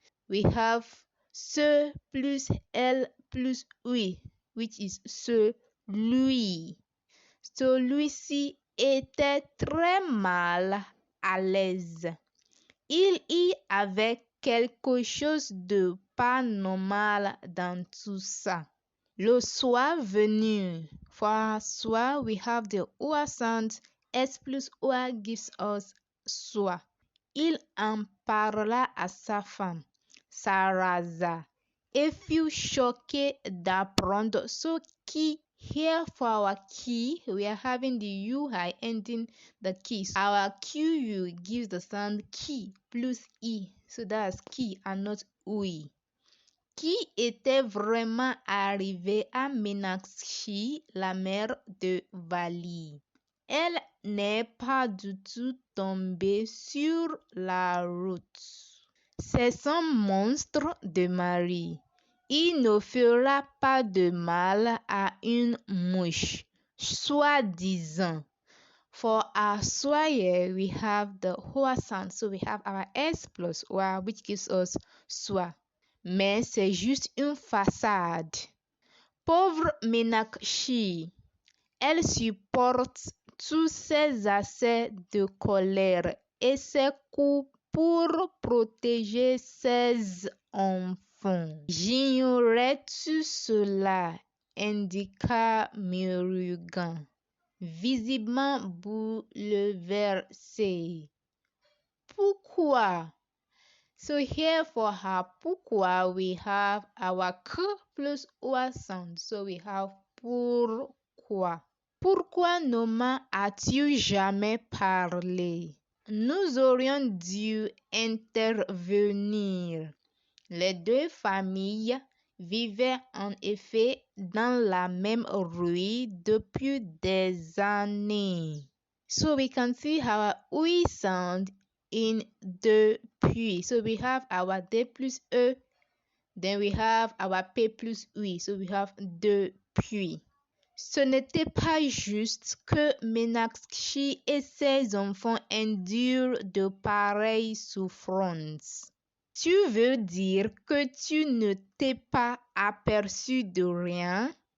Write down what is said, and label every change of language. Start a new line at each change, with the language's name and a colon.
English: We have ce plus elle plus oui, which is celui.
French: Celui-ci était très mal à l'aise. Il y avait quelque chose de pas normal dans tout ça. Le soir venu.
English: For soir, we have the oa sound. S plus oa gives us soir.
French: Il en parla à sa femme, Sarraza, et fut choqué d'apprendre ce qui.
English: Here for our key, we are having the UI ending the key. Our QU gives the sound ki plus I. So that's ki and not oui.
French: Qui était vraiment arrivé à Meenakshi, la mère de Vali. Elle n'est pas du tout tombée sur la route. C'est son monstre de mari. Il ne fera pas de mal à une mouche, soi-disant.
English: For our soyer, we have the hoa sound. So we have our S plus oa, which gives us soi.
French: Mais c'est juste une façade. Pauvre Meenakshi, elle supporte tous ces accès de colère et ses coups pour protéger ses enfants. J'ignorais-tu cela, indiqua Murugan, visiblement bouleversé. Pourquoi?
English: So here for her pourquoi, we have our k plus oa sound. So we have pourquoi.
French: Pourquoi ne m'as-tu jamais parlé? Nous aurions dû intervenir. Les deux familles vivaient en effet dans la même rue depuis des années.
English: So we can see our oui sound in depuis. So we have our D plus E, then we have our P plus oui. So we have depuis.
French: Ce n'était pas juste que Meenakshi et ses enfants endurent de pareilles souffrances. Tu veux dire que tu ne t'es pas aperçu de rien?